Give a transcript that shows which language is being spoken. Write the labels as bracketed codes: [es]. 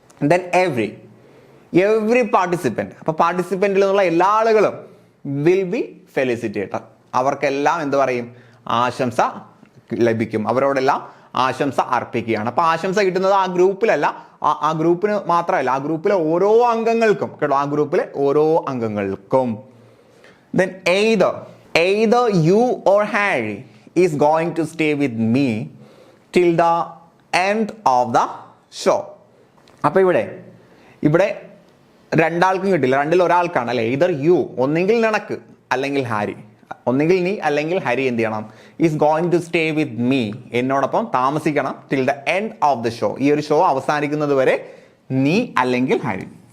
[en] Then every participant. [ml] അപ്പൊ പാർട്ടിസിപ്പന്റിൽ നിന്നുള്ള എല്ലാ ആളുകളും [en] Will be felicitated. [ml] അവർക്കെല്ലാം എന്ത് പറയും? ആശംസ ലഭിക്കും. അവരോടെല്ലാം ആശംസ അർപ്പിക്കുകയാണ്. അപ്പൊ ആശംസ കിട്ടുന്നത് ആ ഗ്രൂപ്പിലല്ല, ആ ഗ്രൂപ്പിന് മാത്രമല്ല, ആ ഗ്രൂപ്പിലെ ഓരോ അംഗങ്ങൾക്കും കേട്ടോ, ആ ഗ്രൂപ്പിലെ ഓരോ അംഗങ്ങൾക്കും. [en] Then either you or Harry is going to stay with me till the end of the show. [ml] അപ്പൊ ഇവിടെ രണ്ടാൾക്കും കിട്ടില്ല, രണ്ടിൽ ഒരാൾക്കാണ് അല്ലെ. [en] either you, [ml] ഒന്നെങ്കിൽ നിനക്ക് അല്ലെങ്കിൽ ഹാരി, ഒന്നെങ്കിൽ നീ അല്ലെങ്കിൽ ഹരി എന്ത് ചെയ്യണം? [en] is going to stay with me, [ml] എന്നോടൊപ്പം താമസിക്കണം [en] till the end of the show, [ml] ഈ ഒരു ഷോ അവസാനിക്കുന്നത് വരെ നീ അല്ലെങ്കിൽ ഹരി.